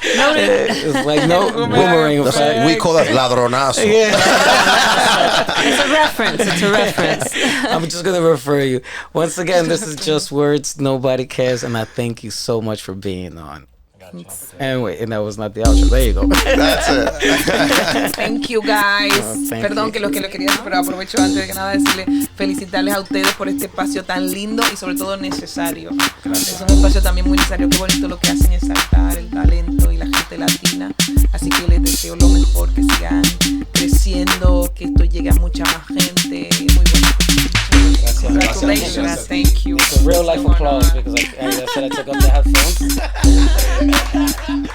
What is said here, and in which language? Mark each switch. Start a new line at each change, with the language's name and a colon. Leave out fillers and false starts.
English: It's like no boomerang effect. We call that ladronazo. Yeah. It's a reference. I'm just going to refer you. Once again, this is Just Words, Nobody Cares, and I thank you so much for being on. Anyway, and that was not the outro. There you go. That's it. Thank you, guys.
Spanish: Perdón que lo quería decir, pero aprovecho antes de que nada felicitarles a ustedes por este espacio tan lindo y sobre todo necesario. Es un espacio también muy necesario. Qué bonito lo que hacen, exaltar el talento y la gente latina. Así que les deseo lo mejor, que sigan creciendo, que esto llegue a mucha más gente. Muy bonito.
English: Congratulations. Thank you. It's a real life applause because I said I took off the headphones.